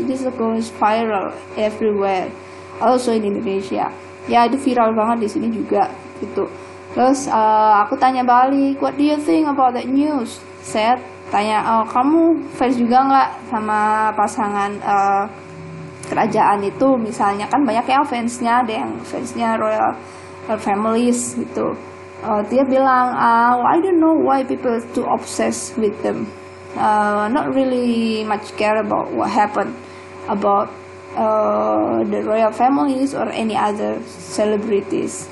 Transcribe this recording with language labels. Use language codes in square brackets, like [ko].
[en] This goes viral everywhere, also in Indonesia. [id] Ya, itu viral banget di sini juga gitu. Terus aku tanya balik, [en] what do you think about that news? [id] Saya tanya, kamu fans juga nggak sama pasangan kerajaan itu? Misalnya kan banyak ya fansnya, ada yang fansnya royal families gitu. Dia bilang, [en] I don't know why people too obsessed with them, not really much care about what happened about the royal families or any other celebrities.